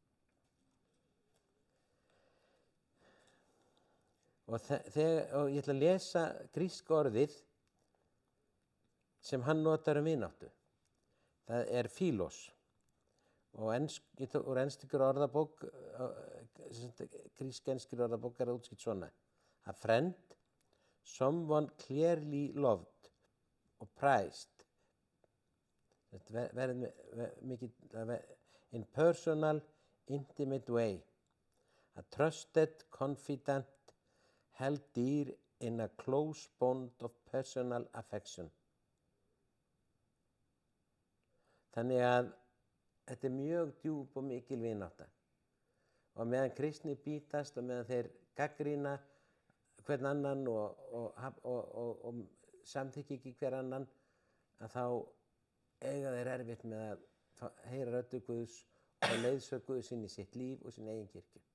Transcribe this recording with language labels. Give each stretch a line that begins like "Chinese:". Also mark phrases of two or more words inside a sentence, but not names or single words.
Icelandic: Og ég ætla að lesa gríska orðið sem hann notar vináttu. Það er phílos. Og úr enskur orðabók, grísk-enskri orðabók er það útskipt svona.
English: A friend, someone clearly loved or prized.
Icelandic: Þetta verður mikið
English: in personal, intimate way. A trusted, confident, held dear in a close bond of personal affection.
Icelandic: Þannig að þetta er mjög djúp og mikil vinátta. Og meðan kristni bítast og meðan þeir gagnrýna hvern annan og samþykki ekki hver annan, að þá eiga þeir erfitt með að heyra röddu Guðs og leiðsög Guðs inn í sitt líf og sín eigin kirkju.